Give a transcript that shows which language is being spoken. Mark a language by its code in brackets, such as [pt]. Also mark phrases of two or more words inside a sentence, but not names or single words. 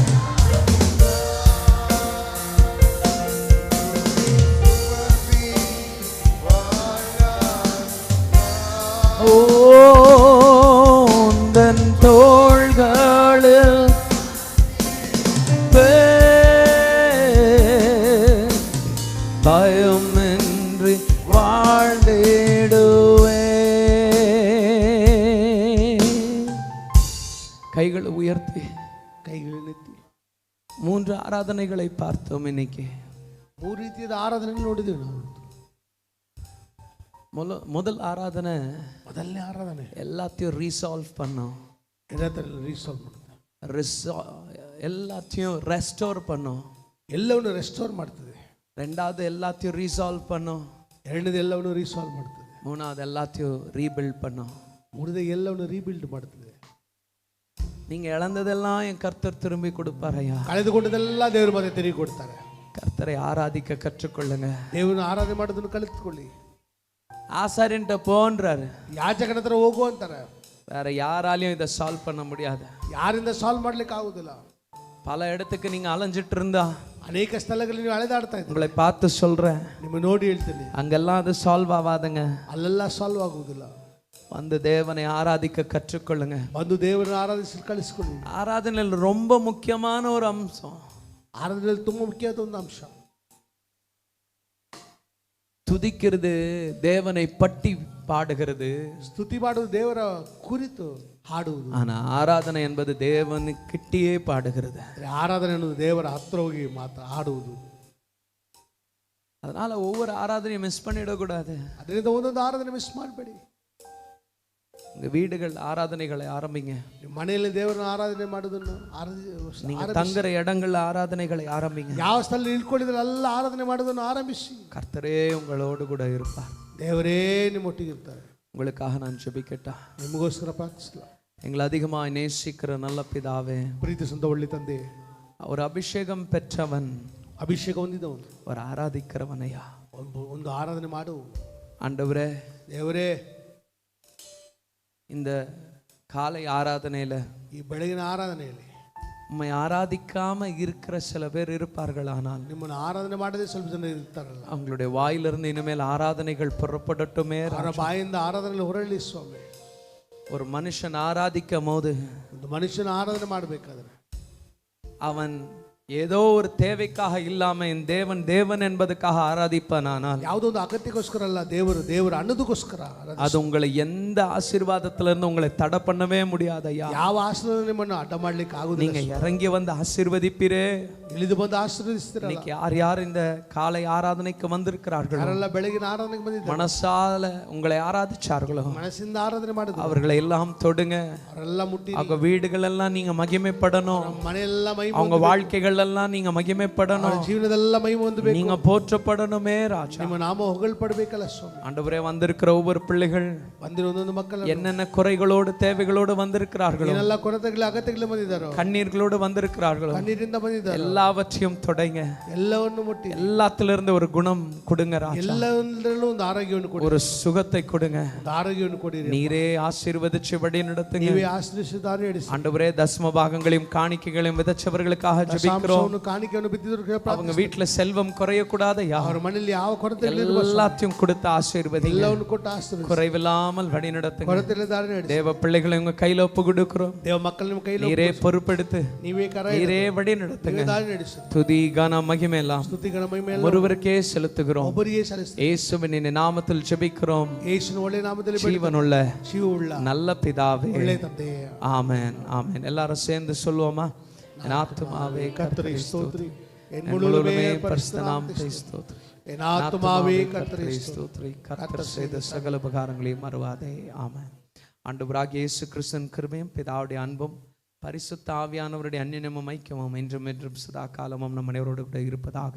[ta] உந்தன் தோள்களில் பயமின்றி வாழ்ந்திடுவே. கைகளை உயர்த்தி [kn] ಕೈಗಳು ನೆತ್ತಿ [ta] 3 ஆராதனைகளை பார்த்தோம். இன்னைக்கு [kn] 3 ರೀತಿಯಾದ ಆರಾಧನೆ ನೋಡಿದ್ದೀವಿ ನಾವು. [ta] முதல் ஆராதனை [kn] ಮೊದಲನೇ ಆರಾಧನೆ [ta] எல்லாத்தையும் ரீசால்வ் பண்ணோம். [kn] ರೀಸಾಲ್ವ್ ಮಾಡ್ತದೆ. [ta] எல்லாத்தையும் ரெஸ்டோர் பண்ணோம். [kn] ಎಲ್ಲವನ್ನು ರೆಸ್ಟೋರ್ ಮಾಡ್ತದೆ. [ta] ரெண்டாவது எல்லாத்தையும் ரீசால்வ் பண்ணோம். [kn] ಎರಡನೇದು ಎಲ್ಲವನ್ನು ರೀಸಾಲ್ವ್ ಮಾಡ್ತದೆ. [ta] மூணாவது எல்லாத்தையும் ரீபில்ட் பண்ணோம். [kn] ಮೂರನೇದು ಎಲ್ಲವನ್ನು ರೀಬಿಲ್ಡ್ ಮಾಡ್ತದೆ. [ta] நீங்க இழந்ததெல்லாம் என் கர்த்தர் திரும்பி கொடுப்பாரையா. [kn] ಕಳೆದುಕೊಂಡದೆಲ್ಲ ದೇವರು ಮತ್ತೆ ತಿರುಗಿ ಕೊಡ್ತಾರೆ. [ta] கர்த்தரை ஆராதிக்க கற்றுக்கொள்ளுங்க. [kn] ದೇವರನ್ನು ಆರಾಧನೆ ಮಾಡೋದನ್ನು ಕಲಿತುಕೊಳ್ಳಿ. [ta] ஆசாரியன்ட்ட போன்றாரு, [kn] ಯಾಜಕನ ಹತ್ರ ಹೋಗು ಅಂತಾರೆ. [ta] வேற யாராலையும் இதை சால்வ் பண்ண முடியாது. [kn] ಯಾರಿಂದ ಸಾಲ್ವ್ ಮಾಡ್ಲಿಕ್ಕೆ ಆಗುದಿಲ್ಲ. [ta] பல இடத்துக்கு நீங்க அலைஞ்சிட்டு இருந்தா [kn] ಅನೇಕ ಸ್ಥಳಗಳಲ್ಲಿ ನೀವು ಅಲೆದಾಡ್ತಾ ಇದ್ದೀರಿ. [ta] உங்களை பார்த்து சொல்றேன், [kn] ನಿಮ್ಮ ನೋಡಿ ಹೇಳ್ತೀನಿ, [ta] அங்கெல்லாம் அது சால்வ் ஆகாதுங்க. [kn] ಅಲ್ಲೆಲ್ಲ ಸಾಲ್ವ್ ಆಗುವುದಿಲ್ಲ. [ta] வந்து தேவனை ஆராதிக்க கற்றுக்கொள்ளுங்க. [kn] ಬಂದು ದೇವರನ್ನು ಆರಾಧಿಸಿ ಕಲಿಸಿಕೊಳ್ಳಿ. [ta] ஆராதனையில் ரொம்ப முக்கியமான ஒரு அம்சம், [kn] ಆರಾಧನೆಯಲ್ಲಿ ತುಂಬಾ ಮುಖ್ಯವಾದ ಒಂದು ಅಂಶ, [ta] துதிக்கிறது, தேவனை பட்டி பாடுகிறது, [kn] ಸ್ತುತಿ ಮಾಡುವುದು, ದೇವರ ಕುರಿತು ಹಾಡುವುದು. [ta] ஆனா ஆராதனை என்பது தேவனுக்கிட்டே பாடுகிறது. [kn] ಆರಾಧನೆ ಅನ್ನೋದು ದೇವರ ಹತ್ರ ಹೋಗಿ ಹಾಡುವುದು. [ta] அதனால ஒவ்வொரு ஆராதனையும் மிஸ் பண்ணிடக்கூடாது. [kn] ಅದರಿಂದ ಒಂದೊಂದು ಆರಾಧನೆ ಮಿಸ್ ಮಾಡಬೇಡಿ. [ta] உங்க வீடுகள் ஆராதனைகளை ஆரம்பிங்க. [kn] ನಿಮ್ಮ ಮನೆಯಲ್ಲಿ ದೇವರನ್ನು ಆರಾಧನೆ ಮಾಡೋದನ್ನು [ta] நீங்க தங்குற இடங்கள்ல ஆராதனைகளை ஆரம்பிங்க. [kn] ಯಾವ ಸ್ಥಳ ಇಳ್ಕೊಂಡಿದ್ರೆ ಎಲ್ಲ ಆರಾಧನೆ ಮಾಡೋದನ್ನು ಆರಂಭಿಸಿ. [ta] கர்த்தரே உங்களோடு கூட இருப்பார். [kn] ದೇವರೇ ನಿಮ್ಮೊಟ್ಟಿಗೆ ಇರ್ತಾರೆ. [ta] உங்களுக்காக நான் ஜெபிக்கட்டா? [kn] ನಿಮಗೋಸ್ಕರ ಪ್ರಾರ್ಥಿಸಲ. [ta] எங்களை அதிகமாய் நேசிக்கிற நல்ல பிதாவே, [kn] ಪ್ರೀತಿಸುವಂತ ಒಳ್ಳೆ ತಂದೆ, [ta] ஒரு அபிஷேகம் பெற்றவன், [kn] ಅಭಿಷೇಕ ಹೊಂದಿದವನು, [ta] ஒரு ஆராதிக்கிறவனையா, [kn] ಒಂದು ಆರಾಧನೆ ಮಾಡು. [ta] ஆண்டவரே, [kn] ದೇವರೇ, [ta] இந்த காலை ஆராதனையில, [kn] ಈ ಬೆಳಗಿನ ಆರಾಧನೆಯಲ್ಲಿ [ta] உம்மை ஆராதிக்காம இருக்கிற சில பேர் இருப்பார்கள். ஆனால் [kn] ನಿಮ್ಮನ್ನು ಆರಾಧನೆ ಮಾಡದೆ ಸ್ವಲ್ಪ ಜನ ಇರ್ತಾರಲ್ಲ, [ta] அவங்களுடைய வாயிலிருந்து இனிமேல் ஆராதனைகள் புறப்படட்டுமே. [kn] ಅವರ ಬಾಯಿಂದ ಆರಾಧನೆ ಹೊರಳಿ ಸ್ವಾಮಿ. [ta] ஒரு மனுஷன் ஆராதிக்கும் போது, [kn] ಒಂದು ಮನುಷ್ಯನ ಆರಾಧನೆ ಮಾಡಬೇಕಾದ್ರೆ [ta] அவன் ஏதோ ஒரு தேவைக்காக இல்லாம என் தேவன் தேவன் என்பதுக்காக ஆராதிப்பான். ஆனால் [kn] ಯಾವುದೋ ಒಂದು ಅಗತ್ಯಕ್ಕೋಸ್ಕರ ಅಲ್ಲ, ದೇವರು ಅನ್ನೋದಕ್ಕೋಸ್ಕರ. [ta] அது உங்களை எந்த ஆசீர்வாதத்துல இருந்து உங்களை தடை பண்ணவே முடியாது ஐயா. [kn] ಯಾವ ಆಶೀರ್ವಾದ ನಿಮ್ಮನ್ನು ಅಡ್ಡ ಮಾಡ್ಲಿಕ್ಕೆ ಆಗುದಿಲ್ಲ. [ta] நீங்க இறங்கி வந்து ஆசீர்வதிப்பீரே. [kn] ಇಳಿದು ಬಂದು ಆಶೀರ್ವದಿಸ್ತೀರ. [ta] இன்னைக்கு யார் யார் இந்த காலை ஆராதனைக்கு வந்திருக்கிறார்களோ, [kn] ಯಾರೆಲ್ಲ ಬೆಳಗಿನ ಆರಾಧನೆಗೆ ಬಂದಿದ್ದಾರೆ, [ta] மனசால உங்களை ஆராதிச்சார்களோ, [kn] ಮನಸ್ಸಿಂದ ಆರಾಧನೆ ಮಾಡಿದ್ರು, [ta] அவர்களை எல்லாம் தொடுங்க. [kn] ಅವರೆಲ್ಲ ಮುಟ್ಟಿ, [ta] அவங்க வீடுகள் எல்லாம் நீங்க மகிமைப்படணும். [kn] ಮನೆಯೆಲ್ಲ ಮಹಿಮೆ, [ta] அவங்க வாழ்க்கைகள் எல்லாம் நீங்க மகிமைப்படணும். [kn] ಜೀವನದೆಲ್ಲ ಮಹಿಮೆ ಹೊಂದಬೇಕು. [ta] நீங்க போற்றப்படணுமே ராஜா. [kn] ನಿಮ್ಮ ನಾಮ ಹೊಗಳ್ಪಡಬೇಕಲ್ಲ ಸ್ವಾಮಿ. [ta] ஆண்டவரே, வந்திருக்கிற ஒவ்வொரு பிள்ளைகள் [kn] ಬಂದಿರೋ ಒಂದೊಂದು ಮಕ್ಕಳು [ta] என்னென்ன குறைகளோடு தேவைகளோடு வந்திருக்கிறார்களோ, [kn] ಏನೆಲ್ಲ ಕೊರತೆಗಳು ಅಗತ್ಯಗಳು ಬಂದಿದ್ದಾರೋ, [ta] கண்ணீர்களோடு வந்திருக்கிறார்களோ, [kn] ಕಣ್ಣೀರಿಂದ ಬಂದಿದ್ದಾರೆ, [ta] எல்லாவற்றையும் தொடைங்க. [kn] ಎಲ್ಲವನ್ನು ಮುಟ್ಟಿ [ta] எல்லாத்திலிருந்து ஒரு குணம் கொடுங்க ராஜா. [kn] ಎಲ್ಲದರಲ್ಲೂ ಒಂದು ಆರೋಗ್ಯವನ್ನು ಕೊಡಿ, [ta] ஒரு சுகத்தை கொடுங்க. [kn] ಒಂದು ಆರೋಗ್ಯವನ್ನು ಕೊಡಿರಿ. [ta] நீரே ஆசீர்வதிச்சு வழி நடத்துங்க. [kn] ನೀವೇ ಆಶ್ರಯಿಸಿದ್ದಾರೆ. [ta] ஆண்டவரே, தசம பாகங்களையும் காணிக்கைகளையும் விதைச்சவர்களுக்காக ஜெபிக்கிறோம். ஜெபிக்கிறோம். [kn] ಮಾಂಸವನ್ನು ಕಾಣಿಕೆಯನ್ನು ಬಿದ್ದಿದ್ರು [ta] அவங்க வீட்டுல செல்வம் குறையக்கூடாதையா, [kn] ಅವರ ಮನೆಯಲ್ಲಿ ಯಾವ ಕೊರತೆ [ta] எல்லாத்தையும் கொடுத்து ஆசீர்வதிங்க. [kn] ಎಲ್ಲವನ್ನು ಕೊಟ್ಟು ಆಶೀರ್ವದಿಸಿ [ta] குறைவில்லாமல் வழி நடத்துங்க. [kn] ಕೊರತೆ ಇಲ್ಲದಾರೆ ನಡೆಸಿ. [ta] தேவ பிள்ளைகளை உங்க கையில ஒப்பு கொடுக்கிறோம். [kn] ದೇವ ಮಕ್ಕಳನ್ನ ನಿಮ್ಮ ಕೈಯಲ್ಲಿ [ta] நீரே பொறுப்பெடுத்து [kn] ನೀವೇ ಕರ [ta] நீரே வழி நடத்துங்க. [kn] ದಾರಿ ನಡೆಸಿ. [ta] துதி கன மகிமை எல்லாம் [kn] ಸ್ತುತಿ ಗಣ ಮಹಿಮೆ ಎಲ್ಲ [ta] ஒருவருக்கே செலுத்துகிறோம். [kn] ಒಬ್ಬರಿಗೆ ಸಲ್ಲಿಸುತ್ತೇವೆ. [ta] இயேசுவின் நாமத்தில் ஜெபிக்கிறோம். [kn] ಯೇಸುವಿನ ಒಳ್ಳೆಯ ನಾಮದಲ್ಲಿ [ta] ஜீவனுள்ள [kn] ಜೀವವುಳ್ಳ [ta] நல்ல பிதாவே, [kn] ಒಳ್ಳೆಯ ತಂದೆಯೇ, [ta] ஆமென் ஆமென். எல்லாரும் சேர்ந்து சொல்லுவோமா? என் ஆத்துமாவே [kn] ಕರ್ತனை ಸ್ತೋತ್ರಿ, [ta] என் முழுவதுமே முழுமே பரிசுத்த நாமத்தை ஸ்தோத்திரி. என் ஆத்துமாவே கர்த்தரை ஸ்தோத்திரி. கர்த்தர் செய்த சகல உபகாரங்களையும் மறவாதே. ஆமென். ஆண்டவராகிய இயேசு கிறிஸ்துவின் கிருபையும் பிதாவுடைய அன்பும் பரிசுத்த ஆவியானவருடைய அந்நியமும் ஐக்கியமும் என்றும் என்றும் சதா காலமும் நம் அனைவரோடு கூட இருப்பதாக.